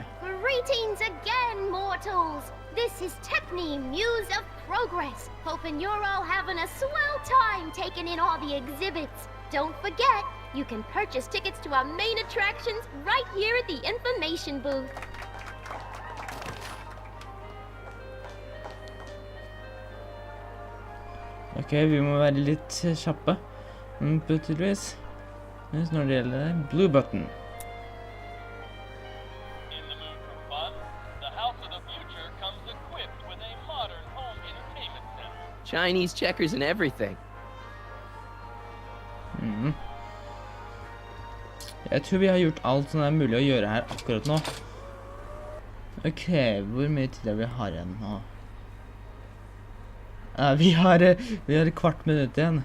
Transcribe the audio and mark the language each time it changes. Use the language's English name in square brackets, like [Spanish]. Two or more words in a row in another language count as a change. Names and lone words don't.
[English] Greetings again, mortals! This is Tiffany, Muse of Progress. Hoping you're all having a swell time taking in all the exhibits. Don't forget, you can purchase tickets to our main attractions right here at the information booth. [Norwegian] Ok, vi må være litt kjappe. Tydeligvis. Mens når det gjelder [English] blue button. In the mood for fun, the house of the future comes equipped with a modern home entertainment center. Chinese checkers and everything. [Norwegian] Jeg tror vi har gjort alt som mulig å gjøre her akkurat nå. Ok, hvor mye tid vi har igjen nå? Vi har et kvart minutt igjen.